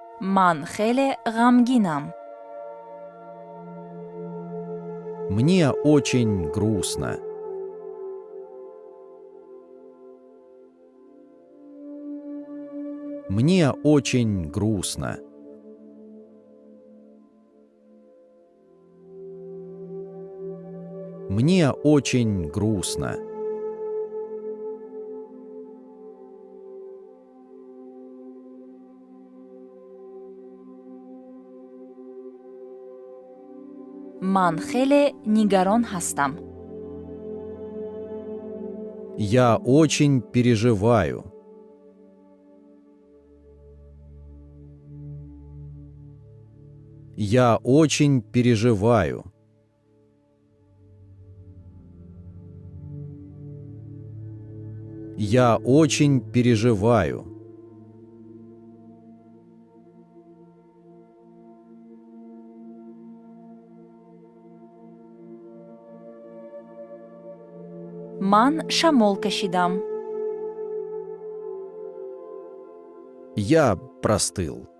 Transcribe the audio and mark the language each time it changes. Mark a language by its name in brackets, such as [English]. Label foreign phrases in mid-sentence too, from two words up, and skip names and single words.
[Tajik] ман хеле ғамгинам. [Russian] Мне очень грустно. Мне очень грустно. Мне очень грустно. [Tajik] ман хеле нигарон ҳастам. [Russian] Я очень переживаю. Я очень переживаю. Я очень переживаю. [Tajik] ман шамол кашидам. [Russian] Я простыл.